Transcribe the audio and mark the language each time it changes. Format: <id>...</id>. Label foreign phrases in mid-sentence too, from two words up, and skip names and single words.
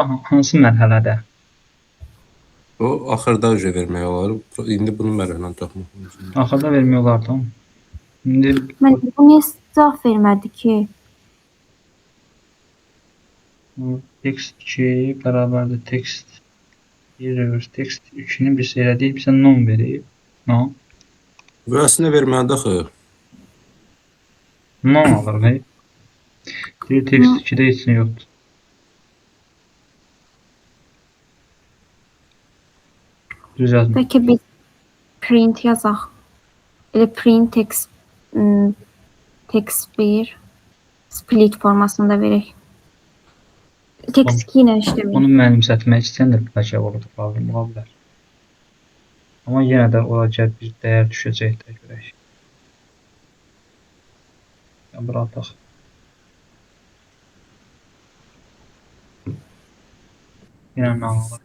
<az>Hansı mərhələdə? O axırda ücret vermək olar. İndi bunu mərhələn tapmaq lazım. Axırda vermək olardı. İndi Müəllim, bu niyə cavab vermədi ki? text 2 bərabərdir</az> <en>text 1 reverse text</en> <az>2-ni bir şey elədik. Bizə non verib. Non. Bu əslində verməlidir axı. Non alır və bir text 2-də heç nə yoxdur. Düz yazma. Bəlkə biz print yazaq. Elə</az> <en>print text text 1 split</en> <az>formasında verək. Text 2 ilə işləmir. Onu mənimsətmək istəyən də bəlkə orada problem ola bilər. Amma yenə də olacaq bir dəyər düşəcək də görək. Ya buraxaq. Yenə nə alır?</az>